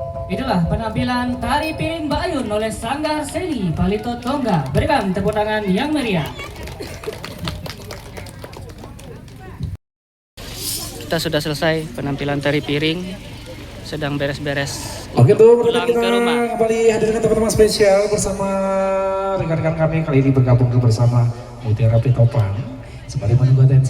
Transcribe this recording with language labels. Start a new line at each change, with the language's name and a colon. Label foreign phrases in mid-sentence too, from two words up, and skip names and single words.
Indonesian: Itulah penampilan tari piring Bayun oleh Sanggar Seni Palito Tongga. Berikan tepuk tangan yang meriah. Kita sudah selesai penampilan tari piring, sedang beres-beres. Oke tuh, pulang kita ke rumah. kembali hadirkan teman-teman spesial bersama rekan-rekan kami kali ini bergabung bersama Mutiara Pitopang sembari menunggu atensi.